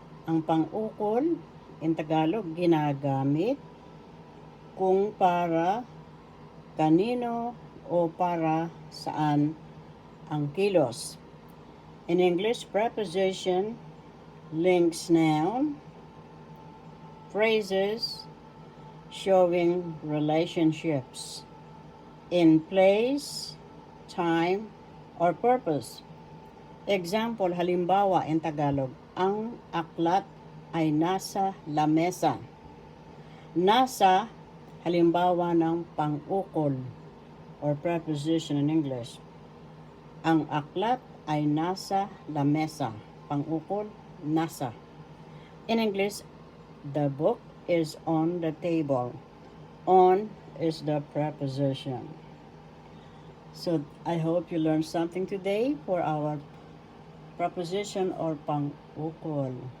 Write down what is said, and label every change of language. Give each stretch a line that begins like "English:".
Filipino: Ang pang-ukol,
English: in Tagalog,
Filipino: ginagamit kung para kanino o para saan ang kilos.
English: In English, preposition links noun, phrases showing relationships in place, time, or purpose.
Filipino: Example, halimbawa
English: in Tagalog,
Filipino: ang aklat ay nasa lamesa. Nasa, halimbawa ng pang-ukol
English: or preposition in English.
Filipino: Ang aklat ay nasa lamesa. Pang-ukol, nasa.
English: In English, the book is on the table. On is the preposition. So I hope you learned something today for our preposition or pang-ukol.